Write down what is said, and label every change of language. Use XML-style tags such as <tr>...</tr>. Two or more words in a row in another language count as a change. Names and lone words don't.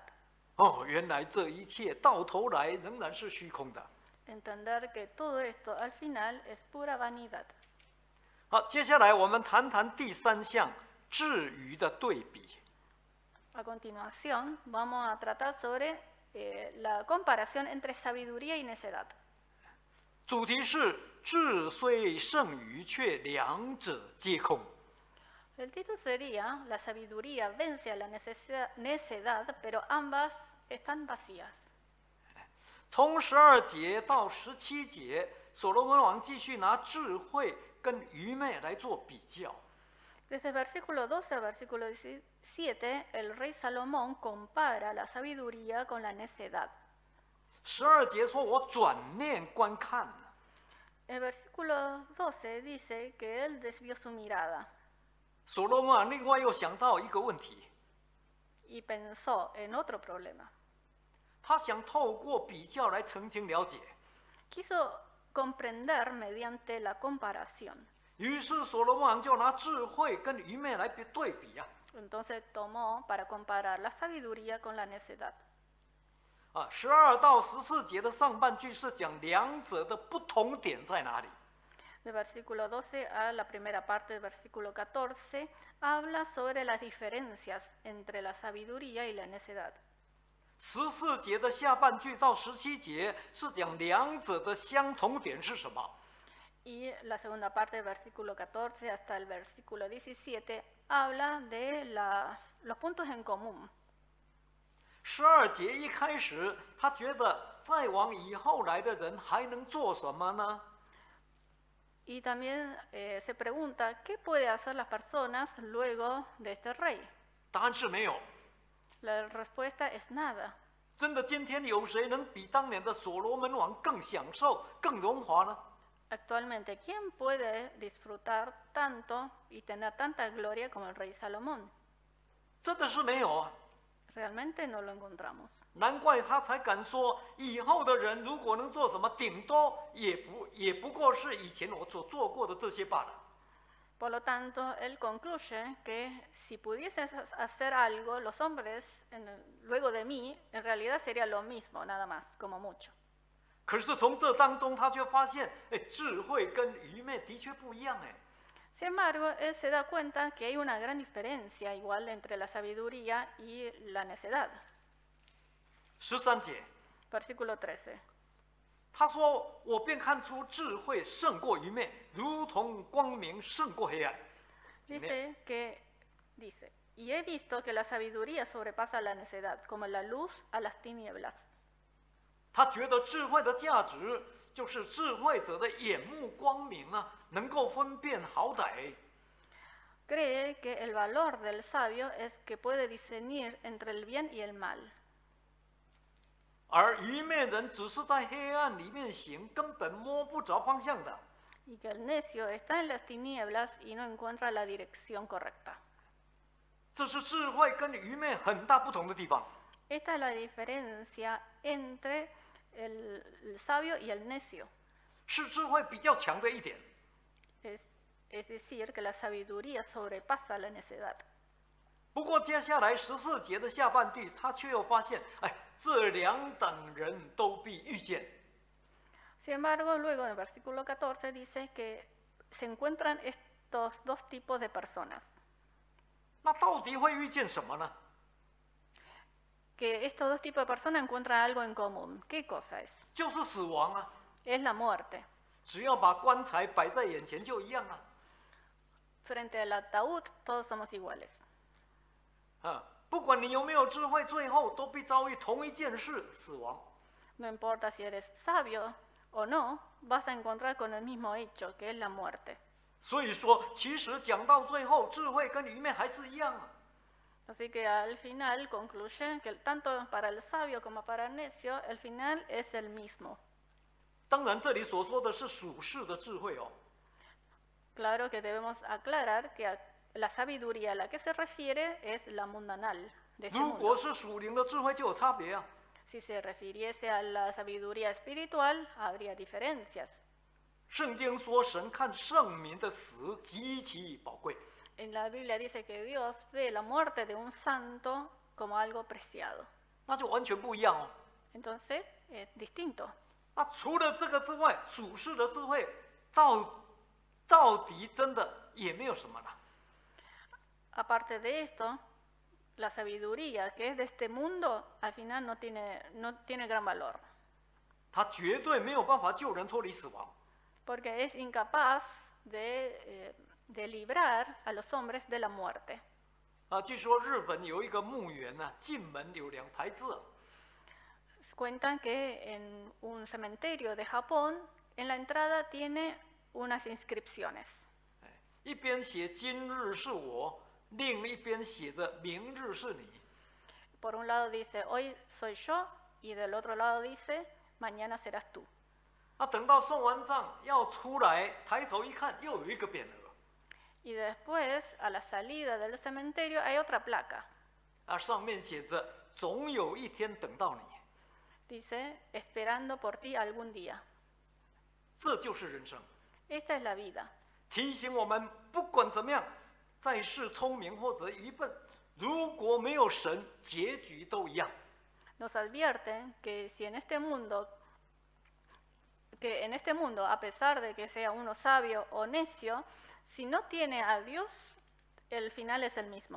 <zh>哦，原来这一切到头来仍然是虚空的。</zh> <es>Entender que todo esto al final es pura vanidad.</es> <zh>好，接下来我们谈谈第3项智愚的对比。</zh> <es>A continuación, vamos a tratar sobre la comparación entre sabiduría y necedad.</es> <zh>主题是智虽胜愚，却两者皆空。</zh> <es>El título sería La sabiduría vence a la necedad, pero ambas están vacías.</es> <zh>从12节到17节，所罗门王继续拿智慧跟愚昧来做比较。</zh> <es>Desde el versículo 12 al versículo 17, el rey Salomón compara la sabiduría con la necedad.</es> <zh>12 节说：“我转念观看。”</zh> <es>El versículo 12 dice que él desvió su mirada</es> <zh>所罗门王另外又想到一个问题，</zh> <es>y pensó en otro problema.</es> <zh>他想透过比较来澄清了解。</zh> <es>Quiso comprender mediante la comparación.</es> <zh>于是所罗门王就拿智慧跟愚昧来对比啊。</zh> <es>Entonces tomó para comparar la sabiduría con la necedad.</es> <zh>12 到14节的上半句是讲两者的不同点在哪里。</zh> <es>Del versículo 12 a la primera parte del versículo 14 habla sobre las diferencias entre la sabiduría y la necedad.</es> <zh>14 节的下半句到17节是讲两者的相同点是什么。</zh> <es>Y la segunda parte del versículo 14 hasta el versículo 17 habla de los puntos en común.</es> <zh>12 节一开始，他觉得再往以后来的人还能做什么呢？</zh> <es>Y también se pregunta, ¿qué puede hacer las personas luego de este rey?</es> <zh>答案是没有。</zh> <es>La respuesta es nada.</es> <zh>真的，今天有谁能比当年的所罗门王更享受、更荣华呢？</zh> <es>Actualmente, ¿quién puede disfrutar tanto y tener tanta gloria como el rey Salomón?</es> <zh>真的是没有啊！</zh> <es>Realmente no lo encontramos.</es> <zh>难怪他才敢说，以后的人如果能做什么，顶多也不过是以前我所做过的这些罢了。</zh> <es>Por lo tanto, él concluye que si pudiesen hacer algo los hombres luego de mí, en realidad sería lo mismo, nada más, como mucho.</es> <zh>可是从这当中，他却发现，哎，智慧跟愚昧的确不一样，哎。</zh> <es>Sin embargo, él se da cuenta que hay una gran diferencia igual entre la sabiduría y la necedad.</es> <zh>13 节，</zh> <es>Versículo 13.</es> <zh>他说：“我便看出智慧胜过愚昧，如同光明胜过黑暗。”</zh> <es>Dice, y he visto que la sabiduría sobrepasa la necedad, como la luz a las tinieblas.</es> <zh>他觉得智慧的价值就是智慧者的眼目光明啊，能够分辨好歹。</zh> <es>Cree que el valor del sabio es que puede discernir entre el bien y el mal.</es> <zh>而愚昧人只是在黑暗里面行，根本摸不着方向的。</zh> <es>Y que el necio está en las tinieblas y no encuentra la dirección correcta.</es> <zh>这是智慧跟愚昧很大不同的地方。</zh> <es>Esta es la diferencia entre el sabio y el necio.</es> <zh>是智慧比较强的一点。</zh> <es>Es decir, que la sabiduría sobrepasa la necedad.</es> <zh>不过接下来14节的下半句，他却又发现，哎，这两等人都必遇见。</zh> <es>Sin embargo, luego en el versículo 14 dice que se encuentran estos dos tipos de personas.</es> <zh>那到底会遇见什么呢？</zh> <es>Que estos dos tipos de personas encuentran algo en común. ¿Qué cosa es?</es> <zh>就是死亡啊！</zh> <es>Es la muerte.</es> <zh>只要把棺材摆在眼前就一样啊！</zh> <es>Frente al ataúd, todos somos iguales.</es> <zh>不管你有没有智慧，最后都必遭遇同一件事——死亡。</zh> <es>No importa si eres sabio o no, vas a encontrar con el mismo hecho, que es la muerte.</es> <zh>所以说，其实讲到最后，智慧跟愚昧还是一样啊。</zh> <es>Así que al final concluye que tanto para el sabio como para el necio, el final es el mismo.</es> <zh>当然，这里所说的是属世的智慧哦。</zh> <es>Claro que debemos aclarar que la sabiduría a la que se refiere es la mundanal de este</es> <zh>如果</zh> <es>mundo.</es> <zh>是属灵的智慧，就有差别啊。</zh> <es>Si se refiriese a la sabiduría espiritual, habría diferencias.</es> <zh>圣经说，神看圣民的死极其宝贵。</zh> <es>En la Biblia dice que Dios ve la muerte de un santo como algo preciado.</es> <zh>那就完全不一样哦。</zh> <es>Entonces, es distinto.</es> <zh>那除了这个之外，属世的智慧到底真的也没有什么了。</zh> <es>Aparte de esto, la sabiduría que es de este mundo, al final no tiene gran valor.</es> <zh>它绝对没有办法救人脱离死亡。</zh> <es>Porque es incapaz de librar a los hombres de la muerte.</es> <zh>据说日本有一个墓园呢，进门有2排字。</zh> <es>Cuentan que en un cementerio de Japón, en la entrada tiene unas inscripciones.</es> <zh>一边写今日是我，另一边写着明日是你。</zh> <es>Por un lado dice hoy soy yo y del otro lado dice mañana serás tú.</es> <zh>等到送完账要出来，抬头一看，又有一个匾额。</zh> <es>Y después, a la salida del cementerio, hay otra placa.</es> <zh>上面写着总有一天等到你。</zh> <es>Dice esperando por ti algún día.</es> <zh>这就是人生。</zh> <es>Esta es la vida.</es> <zh>提醒我们，不管怎么样，在世聪明或者愚笨，如果没有神，结局都一样。</zh> <es>Nos advierten que si en este mundo, a pesar de que sea uno sabio o necio, si no tiene a Dios, el final es el mismo.</es>